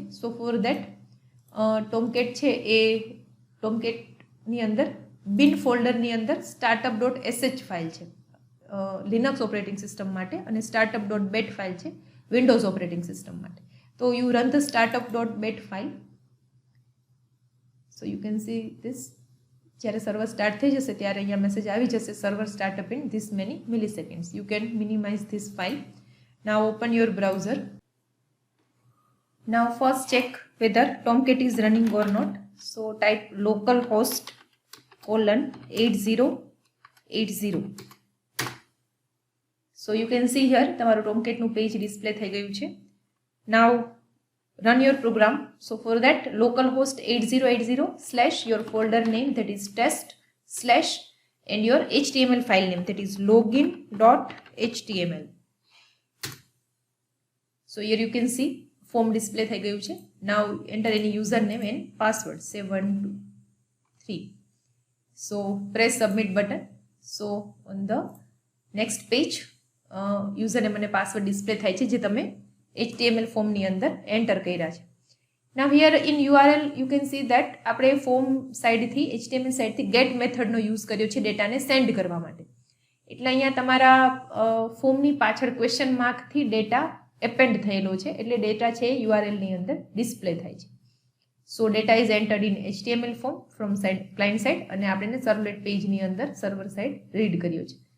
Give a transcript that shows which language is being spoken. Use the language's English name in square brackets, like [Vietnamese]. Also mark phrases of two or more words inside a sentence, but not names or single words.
[English] so for that [Gujarati] ટોમકેટ છે એ ટોમકેટની અંદર બિન ફોલ્ડરની અંદર startup.sh ફાઇલ છે લિનક્સ [English] operating system [Gujarati] માટે અને startup.bat ફાઇલ છે વિન્ડોઝ [English] operating system [Gujarati] માટે. [English] to you run the startup.bat file. so you can see this. [Gujarati] જ્યારે સર્વર સ્ટાર્ટ થઈ જશે ત્યારે અહીંયા મેસેજ આવી જશે [English] server startup in this many milliseconds. you can minimize this file. now open your browser. Now first check whether Tomcat is running or not. So type localhost :8080. So you can see here [Gujarati] તમારું Tomcat નું પેજ ડિસ્પ્લે થઈ ગયું છે. [English] Now run your program. So for that localhost :8080 / your folder name, that is test / and your HTML file name, that is login.html. So here you can see form display [Gujarati] થઈ ગયું છે. [English] Now enter any username and password, say 1 2 3. So press submit button. So on the next page username અને password display [Gujarati] થાય છે જે તમે HTML form ની અંદર enter કર્યા છે. [English] Now here in URL you can see that [Gujarati] આપણે form side થી HTML side થી [English] get method [Gujarati] નો યુઝ કર્યો છે ડેટાને સેન્ડ કરવા માટે. એટલે અહીંયા તમારા ફોર્મની પાછળ [English] question mark [Gujarati] થી ડેટા એપેન્ડ થયેલો છે એટલે ડેટા છે URL ની અંદર ડિસ્પ્લે થાય છે. [English] so data is entered in HTML form from side client side [Gujarati] અને આપણે સર્વલેટ પેજની અંદર સર્વર સાઇડ રીડ કર્યો છે.